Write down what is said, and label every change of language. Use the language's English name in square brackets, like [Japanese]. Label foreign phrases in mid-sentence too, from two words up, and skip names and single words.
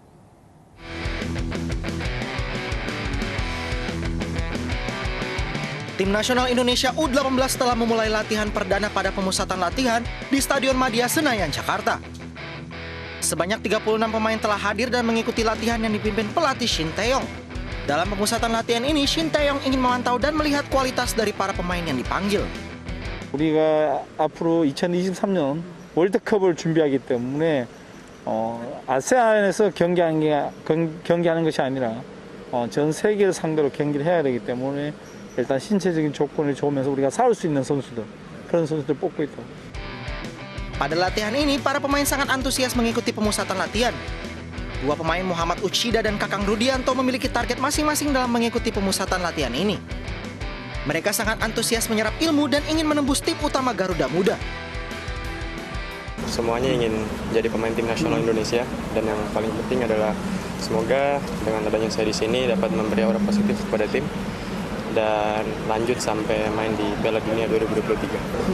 [Indonesian] Tim nasional Indonesia U18 telah memulai latihan perdana pada pemusatan latihan di Stadion Madia Senayan, Jakarta. Sebanyak 36 pemain telah hadir dan mengikuti latihan yang dipimpin pelatih Sintayong. Dalam pemusatan latihan ini, Sintayong ingin memantau dan melihat kualitas dari para pemain yang dipanggil. [Korean] 우리가 앞으로 2023년 월드컵을 준비하기 때문에 아세안에서 경기하는 것이 아니라 전 세계를 상대로 경기를 해야 되기 때문에 일단 신체적인 조건이 좋으면서 우리가 싸울 수 있는 선수들, 그런 선수들 뽑고 있다. [Indonesian] Pada latihan ini, para pemain sangat antusias mengikuti pemusatan latihan. 2 pemain Muhammad Uchida dan Kakang Rudianto memiliki target masing-masing dalam mengikuti pemusatan latihan ini. Mereka sangat antusias menyerap ilmu dan ingin menembus tim utama Garuda Muda. Semuanya ingin jadi pemain tim nasional Indonesia, dan yang paling penting adalah semoga dengan adanya saya di sini dapat memberi aura positif kepada tim dan lanjut sampai main di Piala Dunia 2023.